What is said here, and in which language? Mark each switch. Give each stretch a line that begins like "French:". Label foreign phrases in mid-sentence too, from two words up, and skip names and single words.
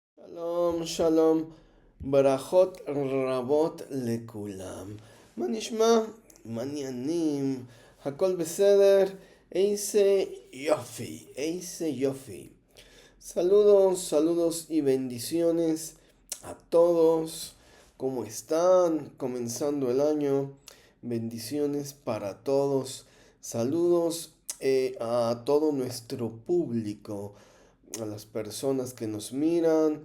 Hebrew: שלום שלום ברכות רבות לכולם. מה נשמע מה העניינים הכל בסדר איזה יופי.
Spanish: Saludos, saludos y bendiciones a todos. ¿Cómo están? Comenzando el año. Bendiciones para todos. Saludos a todo nuestro público, a las personas que nos miran